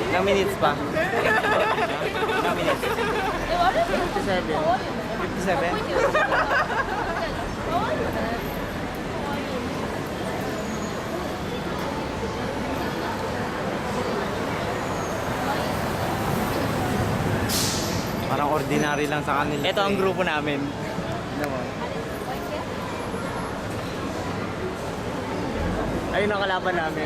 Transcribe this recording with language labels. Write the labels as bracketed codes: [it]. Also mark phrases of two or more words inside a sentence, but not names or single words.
[tl] minutes pa? Ilang minutes? [ja] え、あれでも可愛いよね。 57? 可愛いよね。可愛いよね。可愛い。 [tl] Parang ordinary lang sa kanila. Ito ang grupo namin. Ano mo? Ayun ang kalaban namin.